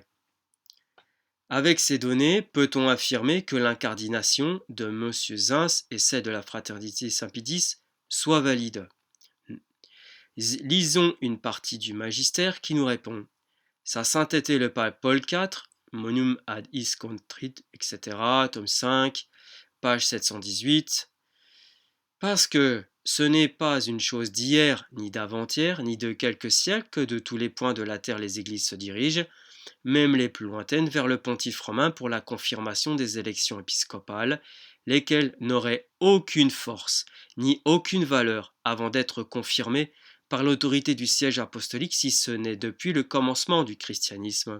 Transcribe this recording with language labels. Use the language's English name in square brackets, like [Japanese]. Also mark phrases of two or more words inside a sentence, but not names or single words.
[French] Avec ces données, peut-on affirmer que l'incardination de M. Zins et celle de la fraternité Saint-Pédis soit valide? Lisons une partie du magistère qui nous répond. Sa sainteté le pape Paul IV [Latin] Monum ad is contrit, [French] etc., tome 5, page 718. Parce que ce n'est pas une chose d'hier, ni d'avant-hier, ni de quelques siècles que de tous les points de la terre les églises se dirigent, même les plus lointaines, vers le pontife romain pour la confirmation des élections épiscopales, lesquelles n'auraient aucune force, ni aucune valeur avant d'être confirmées par l'autorité du siège apostolique si ce n'est depuis le commencement du christianisme.